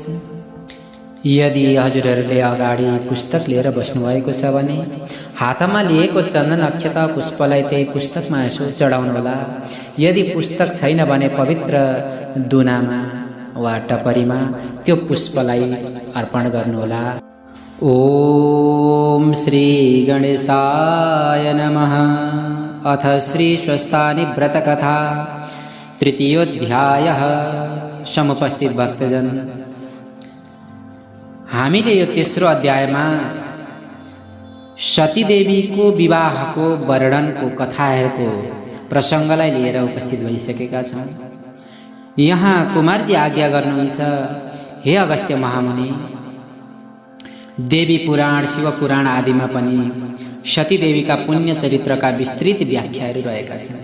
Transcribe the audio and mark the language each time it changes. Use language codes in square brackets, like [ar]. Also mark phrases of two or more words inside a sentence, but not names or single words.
[ne] यदि हजुरहरूले अगाडि पुस्तक लिएर बस्नुभएको छ भने हातमा लिएको चन्दन अक्षता पुष्पलाई त्यही पुस्तकमा यसो चढाउनुहोला। यदि पुस्तक छैन भने पवित्र दुनामा वा टपरीमा त्यो पुष्पलाई अर्पण गर्नुहोला। [sa] ओम श्री गणेशाय नमः। अथ श्री स्वस्थानी व्रतकथा तृतीयोऽध्यायः। [ne] समुपस्थित भक्तजन, हामीले यो तेस्रो अध्यायमा सतीदेवीको विवाहको वर्णनको कथाहरूको प्रसङ्गलाई लिएर उपस्थित भइसकेका छौँ। यहाँ कुमारजी आज्ञा गर्नुहुन्छ, हे अगस्त्य महामुनि, देवी पुराण शिव पुराण आदिमा पनि सतीदेवीका पुण्य चरित्रका विस्तृत व्याख्याहरू रहेका छन्।